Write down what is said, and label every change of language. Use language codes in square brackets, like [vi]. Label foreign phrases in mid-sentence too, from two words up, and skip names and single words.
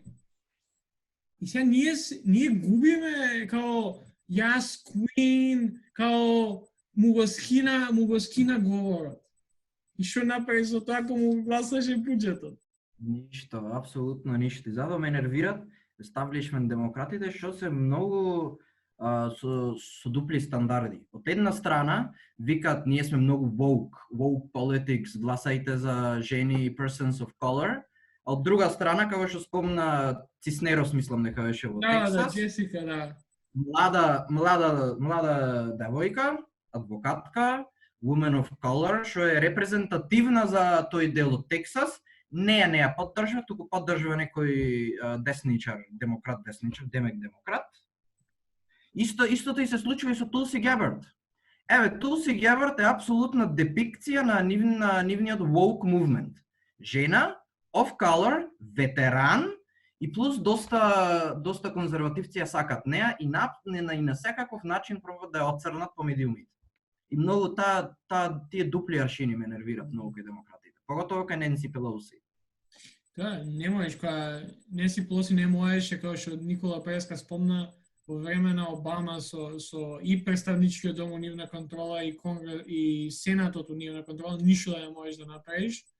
[mk] И сега ние губиме као јас Queen, као му го скина говорот. И што направи со тоа кога му гласаше буџетот? Ништо, апсолутно ништо. Затоа ме нервират естаблишмент демократите што се многу со дупли стандарди. Од една страна викаат ние сме многу [en] woke politics, [mk] гласајте за жени, [en] persons of color. [mk] А од друга страна, како што спомна Циснерос, мислам дека беше во Тексас. Да, Джесика, да. Млада девојка, адвокатка, [en] woman of color, [mk] што е репрезентативна за тој дел од Тексас, не ја поддржува, туку поддржува некој десничар, демек демократ. Истото и се случува и со Тулси Гебард. Тулси Гебард е апсолутна депикција на нивниот [en] woke movement. Жена, of color, [mk] ветеран и плюс доста конзервативци ја сакат неа и на секаков начин пробаат да ја отцрнат по медиумите. И многу тие дупли аршини ме нервират многу кај демократите. Поготово кај Ненси Пелоси. Да, не можеш, кога Ненси Пелоси не можеше, како што Никола Преска спомна, во време на Обама со и представничкиот дом у нивна контрола и Конгрес и Сенатот у нивна контрола, ништо да не можеш да направиш.